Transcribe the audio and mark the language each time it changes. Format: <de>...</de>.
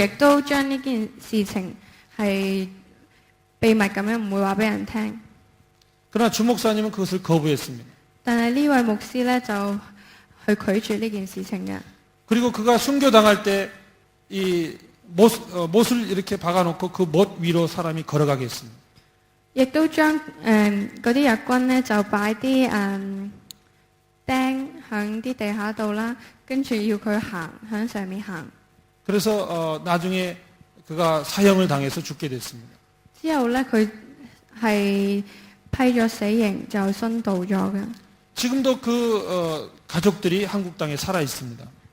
<yue>亦都將呢件事情係秘密咁樣唔會話俾人聽。</yue> <ko>그러나 주 목사님은 그것을 거부했습니다.</ko> <yue>但係呢位牧師呢，就去拒絕呢件事情嘅。</yue> <ko>그리고 그가 순교당할 때 이 못을 이렇게 박아놓고 그 못 위로 사람이 걸어가게 했습니다.</ko> <yue>亦都將嗰啲日軍呢，就擺啲釘喺啲地下度啦，跟住要佢行喺上面行。</yue> <ko>그래서 나중에 그가 사형을 당해서 죽게 됐습니다.</ko> <yue>之後呢，佢係批咗死刑就殉道咗嘅。</yue> <ko>지금도 그 가족들이 한국 땅에 살아 있습니다.</ko>